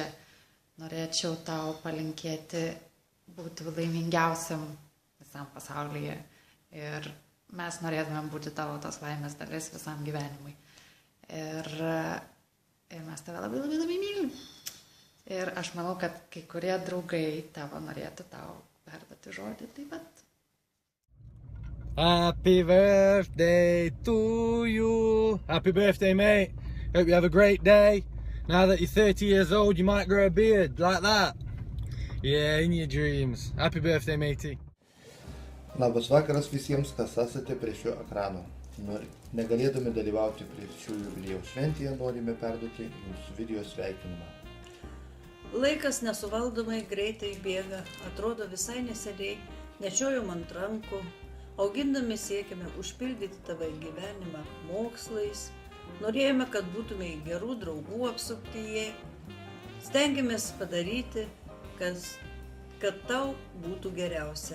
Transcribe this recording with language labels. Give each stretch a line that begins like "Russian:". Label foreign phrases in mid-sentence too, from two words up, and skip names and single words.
Lithuanian: Norėčiau tau palinkėti būti laimingiausiam visam pasaulyje. Ir mes norėtumėm būti tavo tos laimės dalis visam gyvenimui. Ir mes tave labai mylim. Ir aš manau, kad kai kurie draugai tavo norėtų tau perduoti žodį taip pat.
English: Happy birthday to you. Happy birthday, mate. Hope you have a great day. Now that you're 30 years old, you might grow a beard like that. Yeah, in your dreams. Happy birthday, matey.
Lithuanian: Labas vakaras visiems, kas esate prie šio ekrano. Negalėdami dalyvauti prie šio jubiliejaus šventėje, norime perduoti jūsų video sveikinimą. Laikas nesuvaldomai greitai bėga, atrodo visai neseniai, nešiojom ant rankų, augindami siekime užpildyti tavo gyvenimą mokslais, norėjome, kad būtume gerų draugų apsuptyje, stengiamės padaryti, kad tau būtų geriausia.